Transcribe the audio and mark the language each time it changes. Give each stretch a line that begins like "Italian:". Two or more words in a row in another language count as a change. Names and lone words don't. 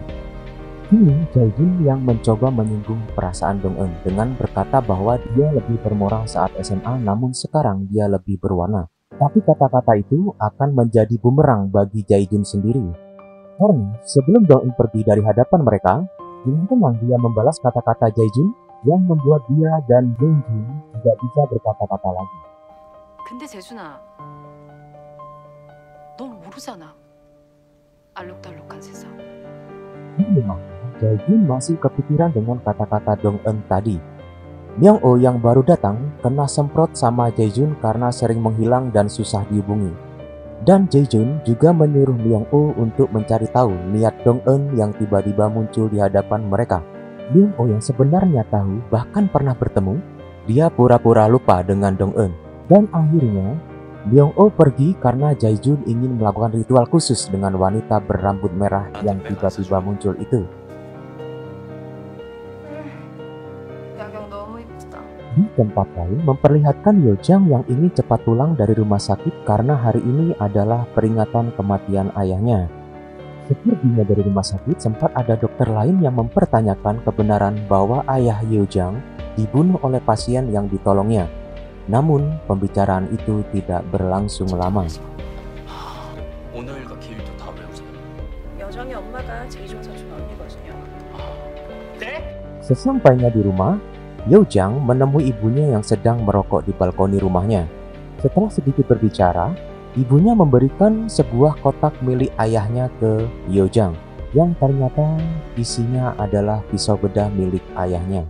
Indonesian: Kini Jae-jun yang mencoba menyinggung perasaan Dong Eun dengan berkata bahwa dia lebih bermoral saat SMA, namun sekarang dia lebih berwarna. Tapi kata-kata itu akan menjadi bumerang bagi Jae-jun sendiri. Karena sebelum Dong Eun pergi dari hadapan mereka, dengan tenang dia membalas kata-kata Jae-jun yang membuat dia dan Yongjin tidak bisa berkata-kata lagi.
Korean: 근데 재준아 넌 모르잖아 알록달록한 세상
Indonesian: Di rumah, Jae-jun masih kepikiran dengan kata-kata Dong Eun tadi. Myung-oh yang baru datang kena semprot sama Jae-jun karena sering menghilang dan susah dihubungi. Dan Jae-jun juga menyuruh Myung-oh untuk mencari tahu niat Dong Eun yang tiba-tiba muncul di hadapan mereka. Myung-oh yang sebenarnya tahu bahkan pernah bertemu, dia pura-pura lupa dengan Dong Eun. Dan akhirnya Myung-oh pergi karena Jae-jun ingin melakukan ritual khusus dengan wanita berambut merah yang tiba-tiba muncul itu.
Korean: 야경 너무 이쁘다
Indonesian: Di tempat lain memperlihatkan Yojang yang ingin cepat pulang dari rumah sakit karena hari ini adalah peringatan kematian ayahnya. Sepertinya dari rumah sakit sempat ada dokter lain yang mempertanyakan kebenaran bahwa ayah Yojang dibunuh oleh pasien yang ditolongnya. Namun pembicaraan itu tidak berlangsung lama.
Korean: 오늘과 기일도 다 외우세요. 여정이 엄마가 제이종 사촌 언니거든요 네?
Indonesian: Sesampainya di rumah, Yojang menemui ibunya yang sedang merokok di balkoni rumahnya. Setelah sedikit berbicara, ibunya memberikan sebuah kotak milik ayahnya ke Yojang, yang ternyata isinya adalah pisau bedah milik ayahnya.